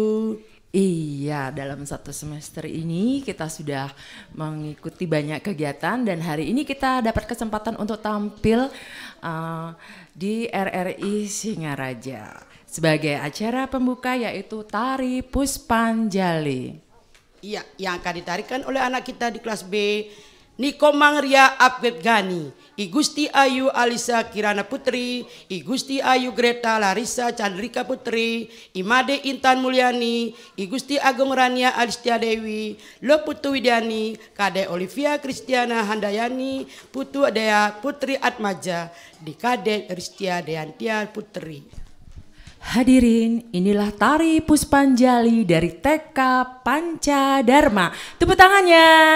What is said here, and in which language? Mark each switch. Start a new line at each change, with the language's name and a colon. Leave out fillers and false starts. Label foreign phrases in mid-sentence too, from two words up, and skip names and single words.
Indonesian: Iya, dalam satu semester ini kita sudah mengikuti banyak kegiatan dan hari ini kita dapat kesempatan untuk tampil di RRI Singaraja sebagai acara pembuka yaitu Tari Puspanjali. Iya, yang akan ditarikan oleh anak kita di kelas B, Niko Mangria Abed Gani, I Gusti Ayu Alisa Kirana Putri, I Gusti Ayu Greta Larissa Chandrika Putri, I Made Intan Mulyani, I Gusti Agung Rania Alistia Dewi, Lo Putu Widiani, Kade Olivia Kristiana Handayani, Putu Dea Putri Atmaja, di Kade Ristia Deantia Putri. Hadirin, inilah Tari Puspanjali dari TK Pancadharma. Tepuk tangannya.